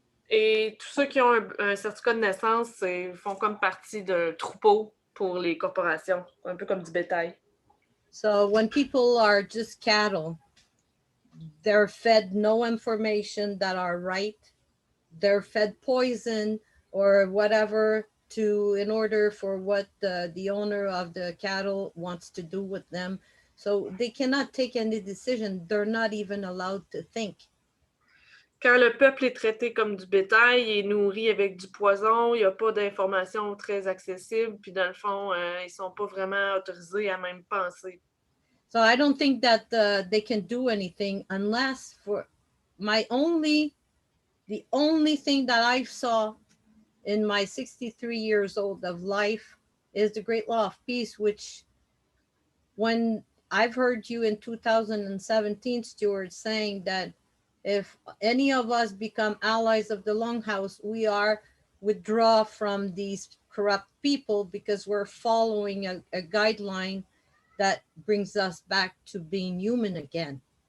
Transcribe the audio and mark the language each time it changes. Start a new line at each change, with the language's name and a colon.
French: Et tous ceux qui ont un certificat de naissance font comme partie d'un troupeau pour les corporations, un peu comme du bétail.
English: So when people are just cattle, they're fed no information that are right. They're fed poison or whatever in order for what the owner of the cattle wants to do with them. So they cannot take any decision. They're not even allowed to think.
French: Quand le peuple est traité comme du bétail, il est nourri avec du poison, il n'y a pas d'informations très accessibles, puis dans le fond, ils ne sont pas vraiment autorisés à même penser.
English: So I don't think that they can do anything unless for the only thing that I saw in my 63 years old of life is the Great Law of Peace, which when I've heard you in 2017, Stuart, saying that if any of us become allies of the Longhouse, we are withdraw from these corrupt people because we're following a guideline that brings us back to being human again.